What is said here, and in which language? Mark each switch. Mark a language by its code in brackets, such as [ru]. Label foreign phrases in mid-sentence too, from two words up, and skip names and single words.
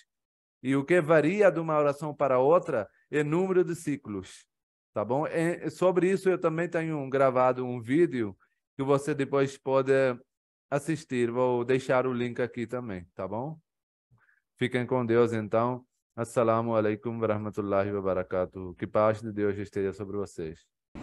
[pt] E o que varia de uma oração para outra é o número de ciclos. Tá bom? Sobre isso eu também tenho gravado um vídeo que você depois pode assistir. Vou deixar o link aqui também, tá bom? Fiquem com Deus, então. [ar] السلام عليكم ورحمة الله وبركاته. [pt] Que paz de Deus esteja sobre vocês.